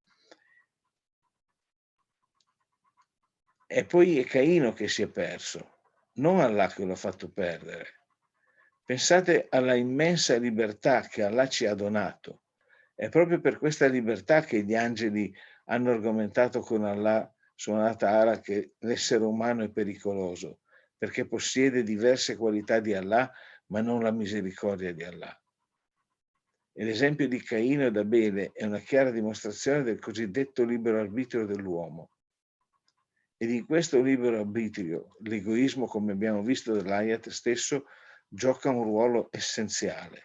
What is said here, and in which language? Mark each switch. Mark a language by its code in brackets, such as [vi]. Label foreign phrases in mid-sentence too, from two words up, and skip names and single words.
[it] E poi è Caino che si è perso, non Allah che lo ha fatto perdere. Pensate alla immensa libertà che Allah ci ha donato. È proprio per questa libertà che gli angeli hanno argomentato con Allah [ar] سبحانه وتعالى [it] che l'essere umano è pericoloso, perché possiede diverse qualità di Allah, ma non la misericordia di Allah. E l'esempio di Caino ed Abele è una chiara dimostrazione del cosiddetto libero arbitrio dell'uomo. E di questo libero arbitrio, l'egoismo, come abbiamo visto dall'ayat stesso, gioca un ruolo essenziale.